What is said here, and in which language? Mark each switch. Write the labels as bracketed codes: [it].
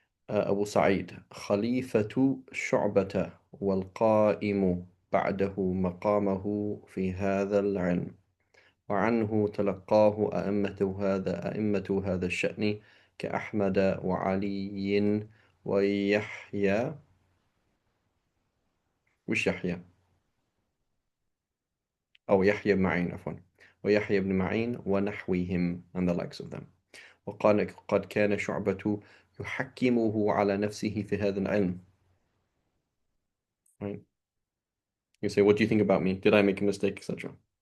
[ar] أبو سعيد خليفة شعبة والقائم بعده مقامه في هذا العلم، وعنه تلقاه أئمة هذا الشأن كأحمد وعلي ويحيى. وش يحيى؟ أو يحيى بن معين، عفوا. ويحيى بن معين ونحوهم [en] and the likes of them. [ar] وقال قد كان شعبة يحكمه على نفسه في هذا العلم. [en] Right? You say, what do you think about me? Did I make a mistake, etc.